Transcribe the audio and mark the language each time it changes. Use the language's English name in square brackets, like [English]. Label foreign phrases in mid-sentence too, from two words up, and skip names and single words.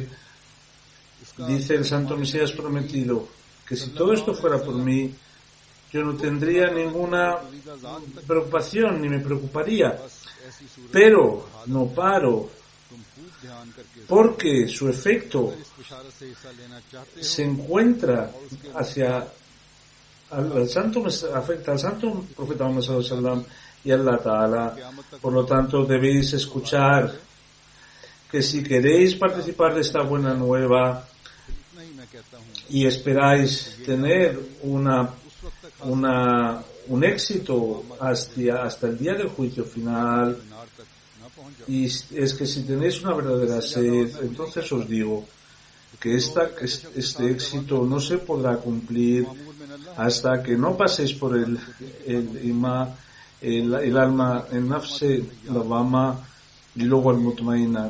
[Spanish] Dice el Santo Mesías prometido que si todo esto fuera por mí, yo no tendría ninguna preocupación, ni me preocuparía, pero no paro, porque su efecto se encuentra hacia afecta al Santo Profeta Muhammad [Arabic] صلى الله عليه وسلم [Spanish] y [Arabic] الله تعالى. [Spanish] Por lo tanto, debéis escuchar que si queréis participar de esta buena nueva y esperáis tener un éxito hasta el día del juicio final, y es que si tenéis una verdadera sed, entonces os digo que este éxito no se podrá cumplir hasta que no paséis por el alma, el nafse, la vama y luego el mutmaina.